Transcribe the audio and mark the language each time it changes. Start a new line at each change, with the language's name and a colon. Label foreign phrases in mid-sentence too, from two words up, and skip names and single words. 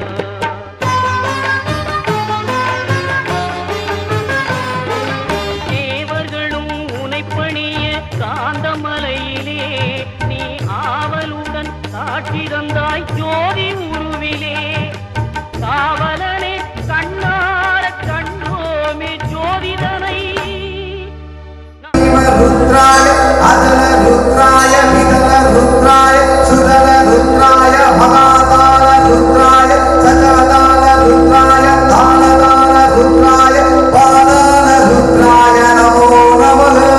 Tamil: தேவர்களும் உனைப்பணிய காந்தமலையிலே நீ ஆவலுடன் காட்சி தந்தாய் ஜோதி உருவிலே காவலனே கண்ணார கண்டோமே ஜோதிதனை
Sanskrit: रुद्राय अदल रुद्राय विदल रुद्राय सुदल रुद्राय महाकाल रुद्राय सजादाल रुद्राय दानदाल रुद्राय पादाल रुद्राय नमो नमः